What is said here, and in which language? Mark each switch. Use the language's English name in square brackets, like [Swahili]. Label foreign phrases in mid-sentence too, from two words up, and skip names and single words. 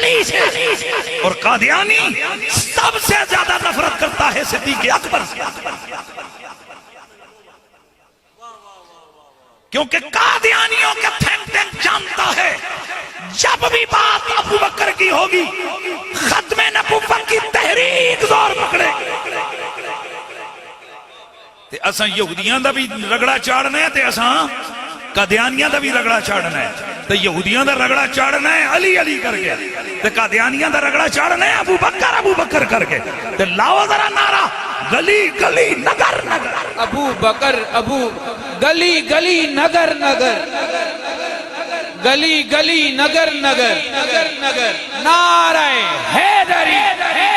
[Urdu] علی سے، اور قادیانی سب سے زیادہ نفرت کرتا ہے صدیق اکبر سے، کیونکہ قادیانیوں کا [English] think tank [Urdu] جانتا ہے جب بھی بات ابو بکر کی ہوگی ختم نبوت کی تحریک دور پکڑے. [Punjabi] تے اساں یہودیاں دا وی رگڑا چاڑھنا ہے، تے اساں قادیانیاں دا وی رگڑا چاڑھنا ہے. تے یہودیاں دا رگڑا چاڑھنا ہے علی علی کر کے، تے قادیانیاں دا رگڑا چاڑھنا ہے ابو بکر کر کے. تے لاؤ ذرا نعرہ, [Urdu] گلی گلی نگر نگر, [Punjabi] अबू बकर अबू, [Urdu] گلی گلی نگر نگر، گلی گلی نگر نگر، نگر نگر، نعرۂ حیدری.